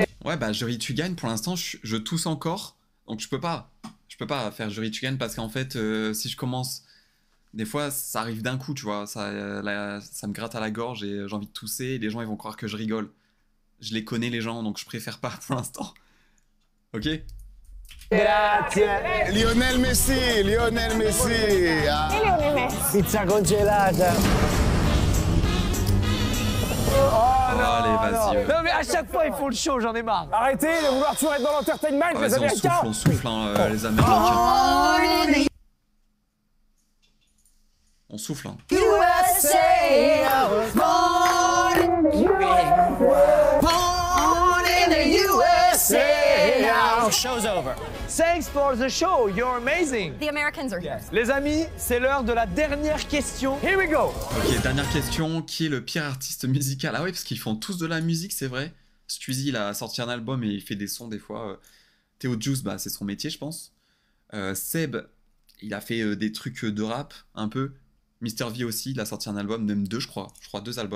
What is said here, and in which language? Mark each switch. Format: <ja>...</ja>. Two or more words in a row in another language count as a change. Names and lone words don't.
<fr>Ouais, bah jury tu gagnes. Pour l'instant, je tousse encore, donc je peux pas faire jury tu gagnes parce qu'en fait, si je commence, des fois, ça arrive d'un coup, tu vois, ça me gratte à la gorge et j'ai envie de tousser. Et les gens, ils vont croire que je rigole. Je les connais les gens, donc je préfère pas pour l'instant. Ok? Lionel Messi, Lionel Messi. Ah.</fr> <it>E Lionel Messi. Pizza congelata.</it> <fr>Allez, vas-y. Non, mais à chaque fois, ils font le show, j'en ai marre. Arrêtez de vouloir toujours être dans l'entertainment, les Vas-y, Américains. on souffle, hein, les Américains. On souffle, hein.</fr> <en>Show's over. Thanks for the show, you're amazing. The Americans are here.</en> <fr>Les amis, c'est l'heure de la dernière question.</fr> <en>Here we go.</en> <fr>Ok, dernière question. Qui est le pire artiste musical? Ah oui, parce qu'ils font tous de la musique, c'est vrai. Squeezie, il a sorti un album et il fait des sons des fois. Théo Juice, bah, c'est son métier, je pense. Seb, il a fait des trucs de rap, un peu. Mr V aussi, il a sorti un album, même deux, je crois 2 albums.</fr>